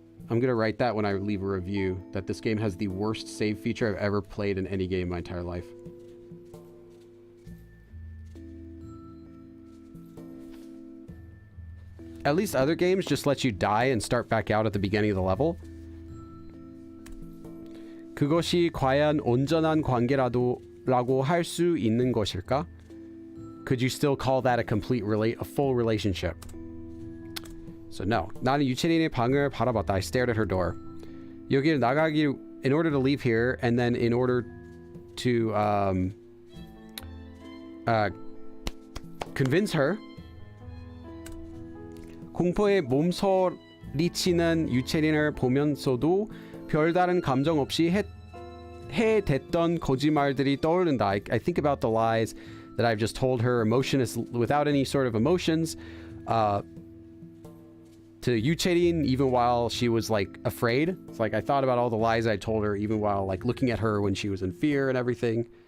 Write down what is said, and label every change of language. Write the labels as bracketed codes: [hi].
[en] I'm gonna write that when I leave a review, that this game has the worst save feature I've ever played in any game in my entire life. At least other games just let you die and start back out at the beginning of the level. [ko] 그것이 과연 온전한 관계라고 할 수 있는 것일까? [en] Could you still call that a full relationship? So no. [ko] 나는 유채린의 방을 바라봤다. [en] I stared at her door. [ko] 여기를 나가기 [en] in order to leave here, and then in order to convince her. [ko] 공포에 몸서리치는 유채린을 보면서도 별다른 감정 없이 해댔던 거짓말들이 떠오른다. [en] I think about the lies that I've just told her, emotionless, without any sort of emotions, to 유채린, even while she was like afraid. It's like I thought about all the lies I told her, even while like looking at her when she was in fear and everything.